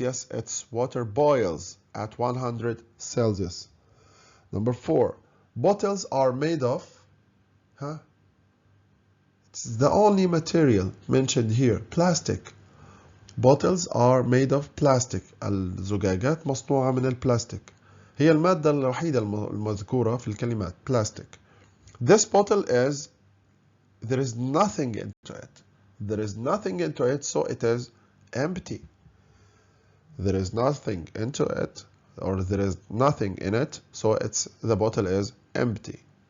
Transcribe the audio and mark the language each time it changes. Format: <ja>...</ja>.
<en>Yes, it's water boils at 100 Celsius. Number 4, bottles are made of, it's the only material mentioned here, plastic. Bottles are made of plastic.</en> <ar>الزجاجات مصنوعة من البلاستيك. هي المادة الوحيدة المذكورة في الكلمات plastic.</ar> <en>This bottle is there is nothing into it. There is nothing into it, so it is empty. There is nothing into it, or there is nothing in it, so the bottle is empty.</en>